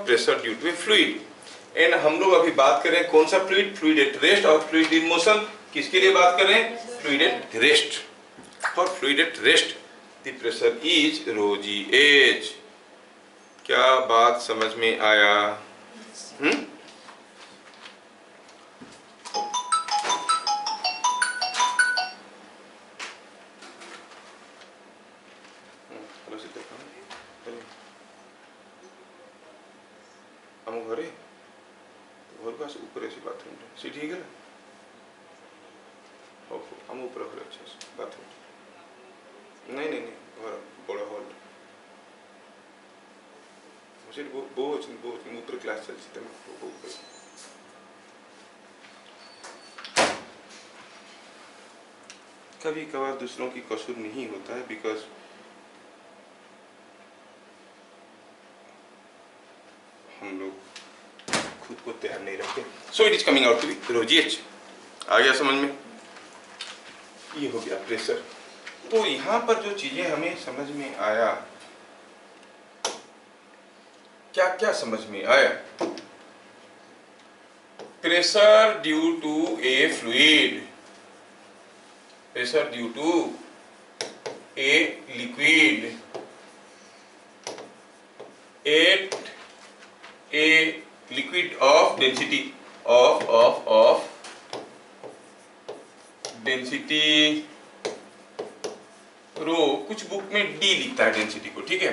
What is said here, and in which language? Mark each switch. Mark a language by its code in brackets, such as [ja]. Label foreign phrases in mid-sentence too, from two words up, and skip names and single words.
[en] pressure due to fluid. [hi] एंड हम लोग अभी बात करें कौन सा फ्लूइड? [en] fluid at rest [hi] और [en] fluid in motion. [hi] किसके लिए बात करें? [en] fluid at rest. for fluid at rest the pressure is rho g h. [hi] क्या बात समझ में आया? [or] ଆମ ଘରେ ଘରକୁ ଆସ, ଉପରେ ଅଛି ବାଥରୁମଟା, ସେଠି ହେଇଗଲା। ହଉ ହଉ, ଆମ ଉପରେ ଘରେ ଅଛି, ବାଥରୁମ। ନାଇଁ ନାଇଁ ନାଇଁ, ଘର ବଡ଼ ହଲ୍, ସେଠି ବୋଉ ଅଛନ୍ତି, ବୋଉ ଅଛନ୍ତି, ଉପରେ କ୍ଲାସ୍ ଚାଲିଛି, ତମେ ବୋଉ ଉପରେ। [hi] कभी कभार दूसरों की कसूर नहीं होता है, बिकॉज हम लोग खुद को तैयार नहीं रखते। [en] so it is coming out to be rho g h. [hi] आ गया समझ में? ये हो गया प्रेशर। तो यहाँ पर जो चीजें हमें समझ में आया, क्या क्या समझ में आया? [en] pressure due to a fluid, pressure due to a liquid at a liquid of density of density rho, [hi] कुछ बुक में डी लिखता है डेंसिटी को, ठीक है?